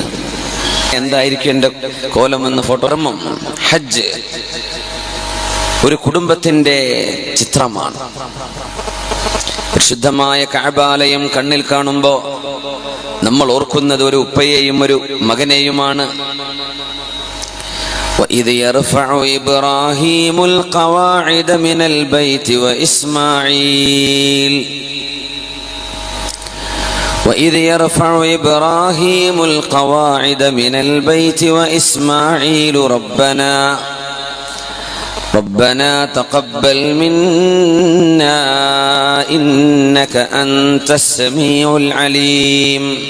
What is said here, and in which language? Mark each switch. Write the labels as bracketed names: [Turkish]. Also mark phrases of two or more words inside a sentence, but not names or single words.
[Malayalam] എന്തായിരിക്കും എൻ്റെ കോലമെന്ന് ഫോട്ടോറമ്മം ഹജ്ജ് ഒരു കുടുംബത്തിന്റെ ചിത്രമാണ്. പരിശുദ്ധമായ കഅബാലയം കണ്ണിൽ കാണുമ്പോ നമ്മൾ ഓർക്കുന്നത് ഒരു ഉപ്പയെയും ഒരു മകനെയുമാണ്. [Arabic] وَإِذْ يَرْفَعُ إِبْرَاهِيمُ الْقَوَاعِدَ مِنَ الْبَيْتِ وَإِسْمَاعِيلُ وَإِذْ يَرْفَعُ إِبْرَاهِيمُ الْقَوَاعِدَ مِنَ الْبَيْتِ وَإِسْمَاعِيلُ ربنا تقبل منا إنك أنت السميع العليم